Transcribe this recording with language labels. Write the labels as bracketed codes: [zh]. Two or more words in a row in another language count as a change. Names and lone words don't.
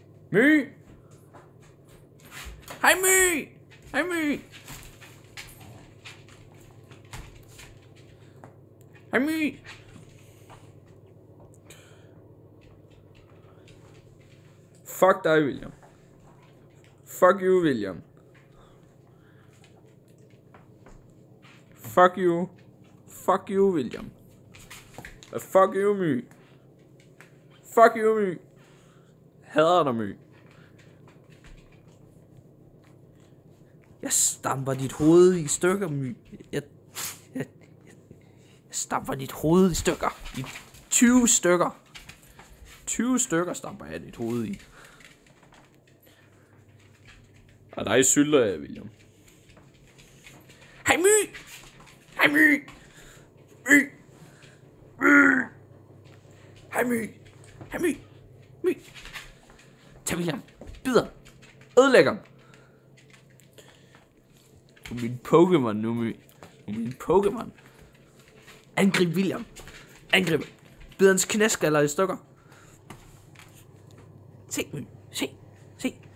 [da] My! Hej My! Hej My! Hej My! Fuck dig, William. [en] Fuck you, William. Fuck you. Fuck you, William. Fuck you, My. Fuck you, My. [da] Hader dig, My. Jeg stamper dit hoved i stykker, My. Jeg stamper dit hoved i stykker. I 20 stykker. 20 stykker stamper jeg dit hoved i. Og dig sylter jeg, William. Hej My! Hej My! My! My! Hej My! Hej My! My! Tag William. Bider. Ødelægger. Du er min Pokémon nu, My. Du er min Pokémon. Angrib William. Angrib. Bid hans knæskaller i stykker. Se, My. Se. Se.